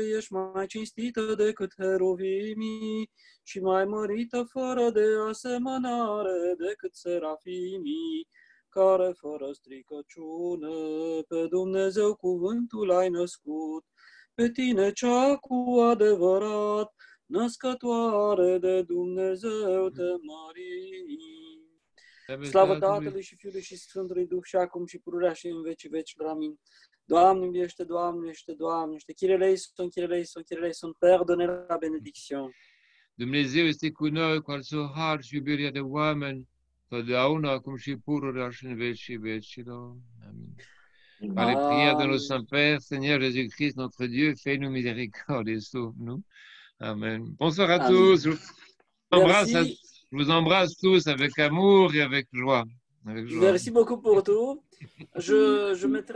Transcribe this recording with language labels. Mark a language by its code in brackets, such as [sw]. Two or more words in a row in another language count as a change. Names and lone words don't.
[ro] ești mai cinstită decât heruvimii și mai mărită fără de asemănare decât serafimii, care fără stricăciune pe Dumnezeu cuvântul ai născut, pe tine cea cu adevărat, născătoare de Dumnezeu te mărim. Slavă Tatălui și Fiului și Sfântului Duh și acum și pururea și în vecii vecilor. Amin. Doamne miliește, Doamne miliește, Doamne miliește. [el] Κύριε ελέησον, Κύριε ελέησον, Κύριε ελέησον. [fr] Père, donnez la bénédiction. [ro] Dumnezeu este cu noi, cu al său har și iubirea de oameni, totdeauna, acum și pururea și în vecii vecilor. Amin. [fr] Par les prières de nos Saints Pères, Seigneur Jésus-Christ, notre Dieu, fais-nous miséricorde et sauve-nous. Amen. Bonsoir à tous. Je vous embrasse tous avec amour et avec joie. avec joie. Merci beaucoup pour tout. Je mettrai